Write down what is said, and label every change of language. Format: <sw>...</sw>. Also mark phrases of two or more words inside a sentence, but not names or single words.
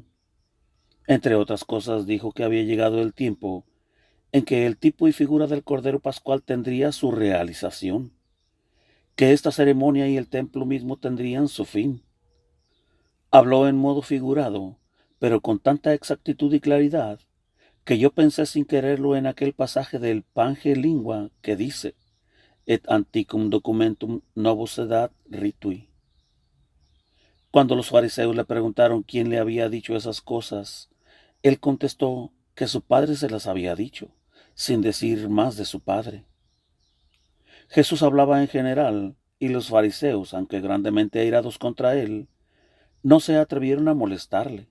<es>Entre otras cosas, dijo que había llegado el tiempo en que el tipo y figura del Cordero Pascual tendría su realización, que esta ceremonia y el templo mismo tendrían su fin. Habló en modo figurado, pero con tanta exactitud y claridad, que yo pensé sin quererlo en aquel pasaje del Pange Lingua que dice:</es> <la>et antiquum documentum novus edat ritui.</la> <es>Cuando los fariseos le preguntaron quién le había dicho esas cosas, él contestó que su padre se las había dicho, sin decir más de su padre. Jesús hablaba en general, y los fariseos, aunque grandemente airados contra él, no se atrevieron a molestarle.</es>